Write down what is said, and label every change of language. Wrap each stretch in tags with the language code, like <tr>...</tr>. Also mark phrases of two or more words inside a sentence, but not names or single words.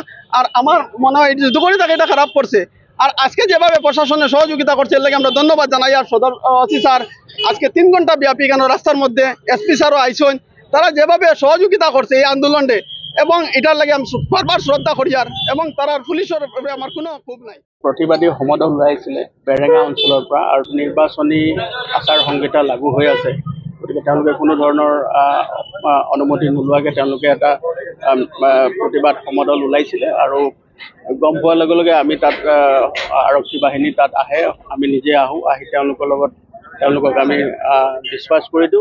<bn>আর আমার মনে হয় যদি করে থাকে এটা খারাপ করছে। আর আজকে যেভাবে প্রশাসনের সহযোগিতা করছে এর লাগে আমরা ধন্যবাদ জানাই। আর সদর ওসি স্যার আজকে 3 ঘন্টা ব্যাপী কেন রাস্তার মধ্যে এসপি স্যারও আইসন, তারা যেভাবে সহযোগিতা করছে এই আন্দোলনে, এবং এটার লাগে আমি বারবার শ্রদ্ধা করি। আর এবং তারা পুলিশের আমার কোনো ক্ষোভ নাই।</bn> <as>প্ৰতিবাদী সমদল ওলাইছিলে বেৰেঙা অঞ্চলৰ পৰা, আৰু নিৰ্বাচনী আচাৰ সংহিতা লাগু হৈ আছে, গতিকে তেওঁলোকে কোনো ধৰণৰ অনুমতি নোলোৱাকৈ তেওঁলোকে এটা প্ৰতিবাদ সমদল ওলাইছিলে। আৰু গম পোৱাৰ লগে লগে আমি তাত আৰক্ষী বাহিনী তাত আহে, আমি নিজে আহোঁ, আহি তেওঁলোকক আমি ডিছপাছ কৰি দিওঁ।</as>